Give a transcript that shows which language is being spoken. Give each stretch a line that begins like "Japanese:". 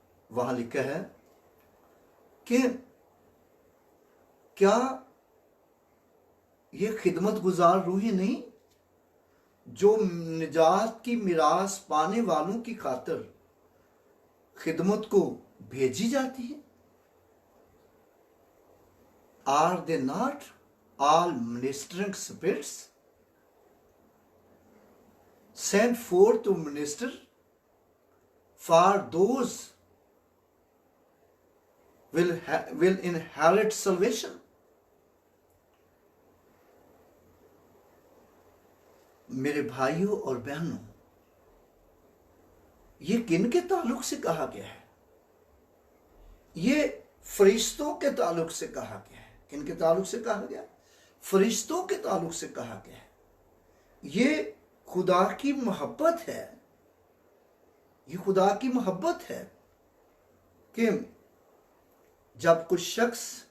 Hindi: वहां लिखा है कि क्या ये खिदमत गुजार रूहें नहीं जो निजात की मिरास पाने वालों की खातिर खिदमत को भेजी जाती है?
English: Are they not all ministering spirits sent forth to minister for those will inherit salvation?
Hindi: मेरे भाइयों और बहनों, ये किन के ताल्लुक से कहा गया है? ये फरिश्तों के ताल्लुक से कहा गया है। किन के ताल्लुक से कहा गया? फरिश्तों के ताल्लुक से कहा गया है। ये खुदा की मोहब्बत है, ये खुदा की मोहब्बत है कि जब कुछ शख्स